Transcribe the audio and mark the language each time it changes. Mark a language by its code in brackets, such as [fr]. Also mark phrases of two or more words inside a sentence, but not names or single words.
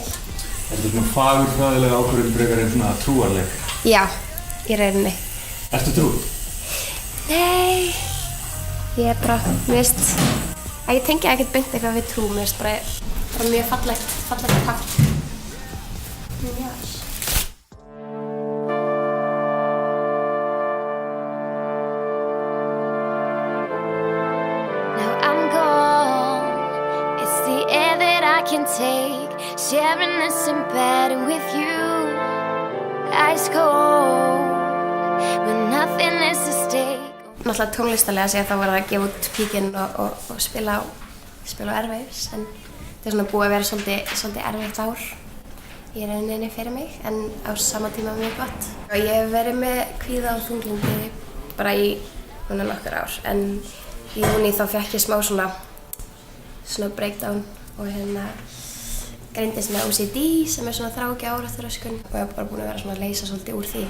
[is] Er þetta svona fagurfræðileg ákvörðun frekar en svona trúarleg? Já, í rauninni. Ertu trú? Nei, ég er bara, mér finnst, ég tengi ekkert beint eitthvað við trú, mér finnst bara mjög fallegt pakk. Já. [en] Can take sharing this in bed with you, ice cold when nothing is at stake. [is] Náttúrulega tónlistarlega sé þá var það að gefa út píkinn og spila á Airwaves, en það er svona búið að vera svolítið erfitt ár í rauninni fyrir mig, en á sama tíma mjög gott. Ég hef verið með kvíða og þunglyndi bara í nokkur ár, en í júní þá fékk ég smá svona breakdown og hérna greindist með OCD sem er svona þráhyggja áreittaröskun og ég hef bara búin að vera svona að leysa svolítið úr því.